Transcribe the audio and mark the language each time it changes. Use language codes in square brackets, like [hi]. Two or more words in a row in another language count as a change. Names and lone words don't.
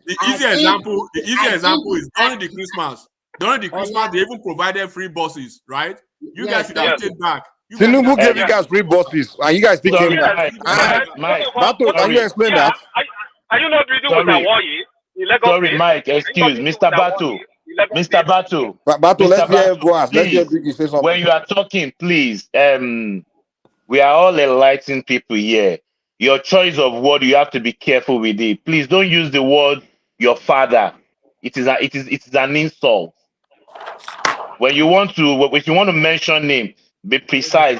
[en] The easy example is during the Christmas. During the Christmas, they even provided free buses, right? You guys should have taken back. Tinubu gave you guys free buses, and you guys still came back. Bato, can you explain that? Are you not reading with Hawaii? Sorry, Mike. Excuse, Mr. Bato. Mr. Bato. Bato, let's hear Boaz. Let's hear Biggie say something. When you are talking, please. We are all enlightened people here. Your choice of word, you have to be careful with it. Please don't use the word your father. It is an insult. When you want to mention name, be precise.